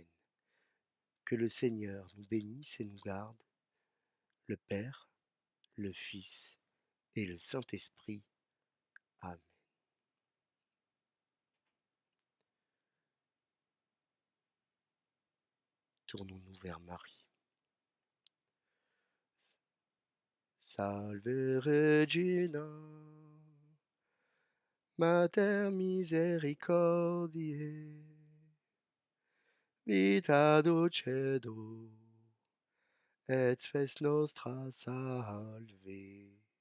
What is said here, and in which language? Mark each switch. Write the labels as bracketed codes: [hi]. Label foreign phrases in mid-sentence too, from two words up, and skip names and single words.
[fr] Que le Seigneur nous bénisse et nous garde, le Père, le Fils et le Saint-Esprit. Amen. Tournons-nous vers Marie. [la] Salve Regina, Mater misericordiae, vita dulcedo, et spes nostra salve.